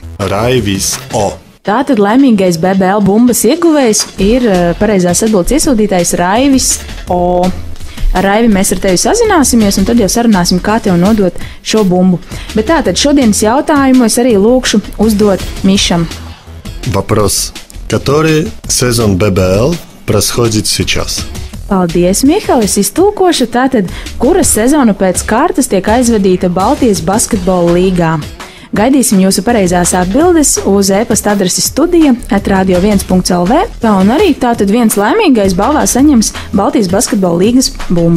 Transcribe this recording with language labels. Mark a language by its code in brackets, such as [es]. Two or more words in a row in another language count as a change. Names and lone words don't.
[lv] Raivis O. Tātad laimīgais BBL bumbas ieguvējs ir pareizās atbildes iesūtītājs Raivis O. Ar Raivi mēs ar tevi sazināsimies, un tad jau sarunāsim, kā tev nodot šo bumbu. Bet tātad šodienas jautājumu es arī lūkšu uzdot Mišam. [ru] Вопрос. Который сезон ББЛ происходит сейчас? [lv] Paldies, Mihal, es iztulkošu. Tātad, kura sezona pēc kārtas tiek aizvadīta Baltijas basketbola līgā? Gaidīsim jūsu pareizās atbildes uz e-pasta adresi studija@radio1.lv. Un arī tātad viens laimīgais balvā saņems Baltijas basketbola līgas bumbu.